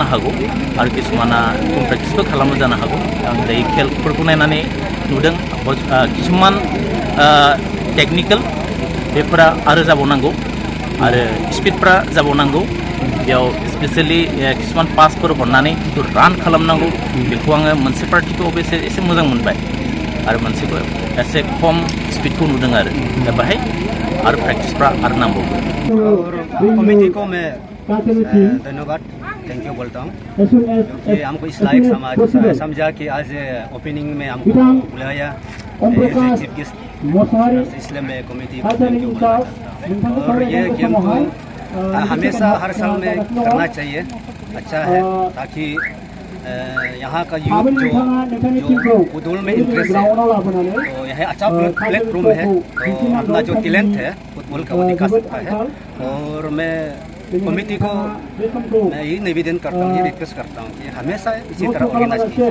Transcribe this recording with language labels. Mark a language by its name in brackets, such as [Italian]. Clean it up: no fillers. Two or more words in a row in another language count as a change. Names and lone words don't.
[Bodo] हागौ आरो किसुमाना खम प्रेक्टिसबो खालामो जानो हागौ आं दायो खेलफोरखौ नायनानै नुदों किसुमान टेकनिकेल बेफोरा आरो जाबावनांगौ आरो स्पिडफ्रा जाबावनांगौ बेयाव स्पेसियेलि किसुमान पासफोर हरनानै जितु रान खालामनांगौ बेखौ आङो मोनसे पार्टिखौ एसे मोजां मोनबाय आरो मोनसेखौ एसे खम स्पिडखौ नुदों आरो दा बाहाय आरो प्रेक्टिसफ्रा आरो नांबावगौ [Hindi] कमेटी को मैं धन्यवाद [English] thank you [Hindi] बोलता हूँ क्योंकि हमको इस लायक समझा कि आज ओपनिंग में हमको बुलाया [English] chief guest [Hindi] इसलिए मैं कमेटी को [English] thank you [Hindi] बोलना चाहता हूँ और ये गेम को हमेशा हर साल में करना चाहिए अच्छा है ताकि यहाँ का यूथ जो फुटबॉल में इंटरेस्ट है तो यह अच्छा प्लेटफॉर्म है तो अपना जो टैलेंट है फुटबॉल का वो दिखा सकता है और मैं कमेटी को मैं यही निवेदन करता हूँ ये रिक्वेस्ट करता हूँ कि हमेशा इसी तरह ऑर्गेनाइज कीजिए